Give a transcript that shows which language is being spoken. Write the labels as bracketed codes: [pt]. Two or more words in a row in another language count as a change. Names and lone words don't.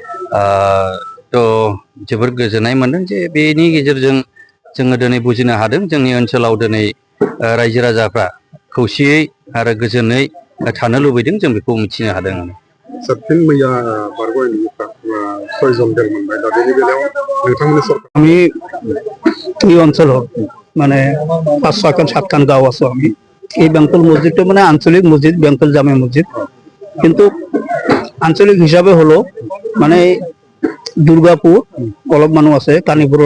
[brx] जोबोद गोजोननाय मोनदों जे बेनि गेजेरजों जोङो दिनै बुजिनो हादों जोंनि ओनसोलाव दिनै रायजो राजाफ्रा खौसेयै आरो गोजोनै थानो लुबैदों जों बेखौ मिथिनो हादों। साबसिन मैया बारग'नायनिफ्राय 6 जन बेल मोनबाय दा बेनि बेलायाव नोंथांमोननि सरकार [as] আমি এই অঞ্চলত মানে 5-6খন 7খন গাঁও আছো আমি এই বেংটল মসজিদটো মানে আঞ্চলিক মসজিদ বেংটল জামে মসজিদ কিন্তু আঞ্চলিক হিসাবে হলো মানে দুর্গাপুর অলপ মানুহ আছে কানিপুৰৰ